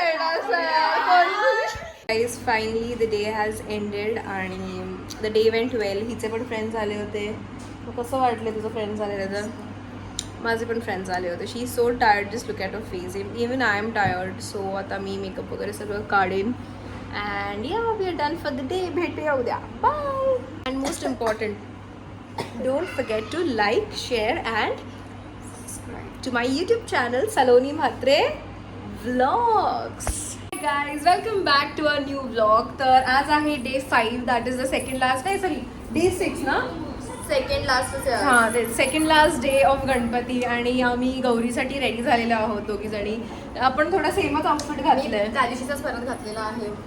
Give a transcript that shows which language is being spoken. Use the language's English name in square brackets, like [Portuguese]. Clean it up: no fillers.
[English] Guys, finally the day has ended [Marathi] आणि [English] the day went well. [Marathi] हिचे पण friends आले होते. मग कसं वाटलं तुझं फ्रेंड्स आलेले तर? माझे पण फ्रेंड्स आले होते. [English] She is so tired, just look at a face. Even I am tired. So [Marathi] आता मी मेकअप वगैरे सगळं काढेन [English] And yeah we are done for the day. [Marathi] भेटूया उद्या. [English] Bye. And most important, don't forget to like, share and to my YouTube channel Saloni Mhatre Vlogs. Hey guys, welcome back to a new vlog. [Marathi] तर आज आहे day 5, [English] that is the second last day. Sorry, day 6 ना. [Marathi] Second last हां ते [English] second last day of [Marathi] Ganpati आणि आम्ही गौरीसाठी ready झालेलो आहोत दोघी जणी. आपण थोडा सेमच आउटफिट घातलंय. त्या दिवशीचाच परत घातलेला आहे.